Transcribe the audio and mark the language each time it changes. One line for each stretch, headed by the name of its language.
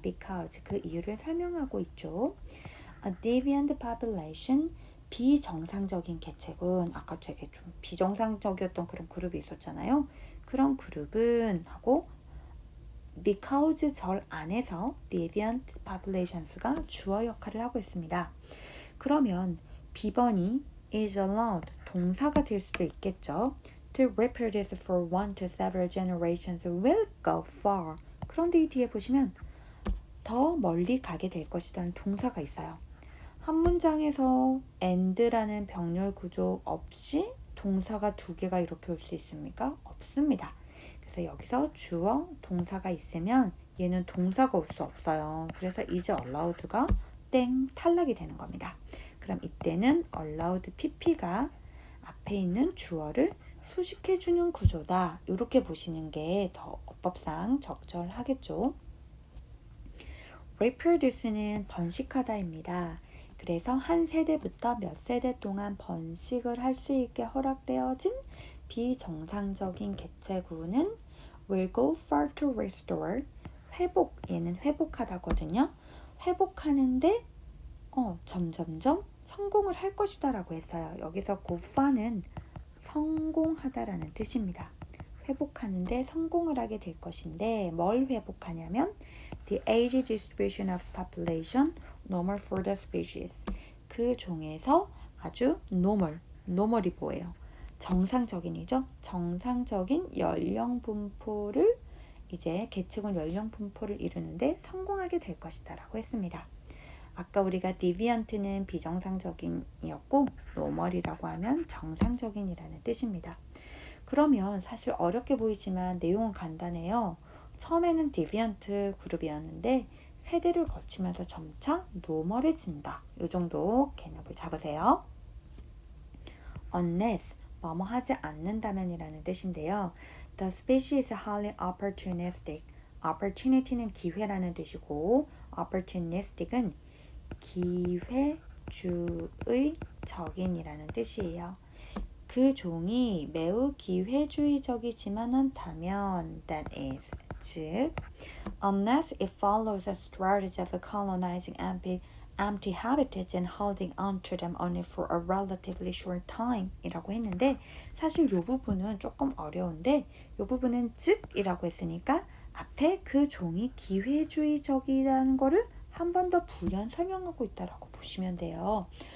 English: Because
Korean: 그 이유를 설명하고 있죠.
English: A deviant population,
Korean: 비정상적인 개체군, 아까 되게 좀 비정상적이었던 그런 그룹이 있었잖아요. 그런 그룹은 하고 because 절 안에서 deviant populations가 주어 역할을 하고 있습니다. 그러면 B번이
English: is allowed
Korean: 동사가 될 수도 있겠죠.
English: To reproduce for one to several generations will go far.
Korean: 그런데 이 뒤에 보시면 더 멀리 가게 될 것이라는 동사가 있어요. 한 문장에서 and라는 병렬 구조 없이 동사가 두 개가 이렇게 올 수 있습니까? 없습니다. 그래서 여기서 주어, 동사가 있으면 얘는 동사가 올 수 없어요. 그래서 is allowed가 땡 탈락이 되는 겁니다. 그럼 이때는 allowed pp가 앞에 있는 주어를 수식해주는 구조다. 이렇게 보시는 게 더 어법상 적절하겠죠. reproduce는 번식하다입니다. 그래서 한 세대부터 몇 세대 동안 번식을 할 수 있게 허락되어진 비정상적인 개체군은
English: will go far to restore,
Korean: 회복, 얘는 회복하다거든요. 회복하는데 점점점 성공을 할 것이다 라고 했어요. 여기서 go far는 성공하다라는 뜻입니다. 회복하는데 성공을 하게 될 것인데 뭘 회복하냐면
English: the age distribution of population normal for the species.
Korean: 그 종에서 아주 normal이 뭐예요? 정상적인이죠. 정상적인 연령 분포를 이제 계층은 연령 분포를 이루는데 성공하게 될 것이다 라고 했습니다. 아까 우리가 deviant는 비정상적인이었고 normal이라고 하면 정상적인이라는 뜻입니다. 그러면 사실 어렵게 보이지만 내용은 간단해요. 처음에는 deviant 그룹이었는데 세대를 거치면서 점차 노멀해진다. 이 정도 개념을 잡으세요. unless 뭐뭐 하지 않는다면이라는 뜻인데요.
English: The species is highly opportunistic.
Korean: opportunity는 기회라는 뜻이고 opportunistic은 기회주의적인이라는 뜻이에요. 그 종이 매우 기회주의적이지만 않다면
English: that is,
Korean: 즉
English: unless it follows a strategy of colonizing empty habitats and holding on to them only for a relatively short time
Korean: 이라고 했는데 사실 이 부분은 조금 어려운데 이 부분은 즉이라고 했으니까 앞에 그 종이 기회주의적이라는 거를 한 번 더 부연 설명하고 있다라고 보시면 돼요.